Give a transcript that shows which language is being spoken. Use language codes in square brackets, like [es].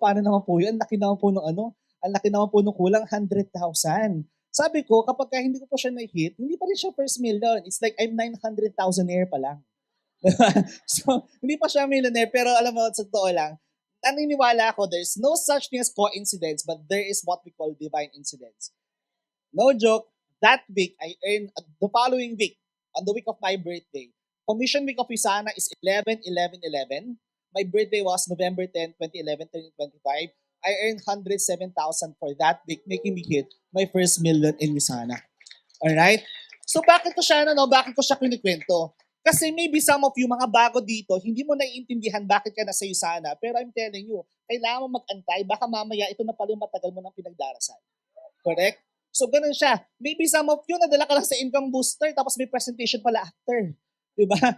[tl] Paano naman po yun? Ang laki naman po ng kulang, 100,000. Sabi ko, kapag hindi ko po siya na-hit, hindi pa rin siya first million. [en] It's like I'm 900,000aire [tl] pa lang. [en] So, hindi pa siya millionaire. [tl] Pero alam mo, sa totoo lang, naniniwala ako, [en] there's no such thing as coincidence, but there is what we call divine incidents. No joke, that week, I earned, the following week, on the week of my birthday, commission week of Usana is 11-11-11. My birthday was November 10, 2011, turning 25. I earned 107,000 for that week, making me hit my first million in Usana. Alright? [tl] So bakit ko siya kinikwento? Kasi [en] maybe some of you, [tl] mga bago dito, hindi mo naiintindihan bakit ka nasa Usana. Pero [en] I'm telling you, [tl] kailangan mo mag-antay. Baka mamaya, ito na pala yung matagal mo ng pinagdarasal. Correct? So ganun siya. [en] Maybe some of you, [tl] nadala ka lang sa income booster, tapos may presentation pala after. Diba?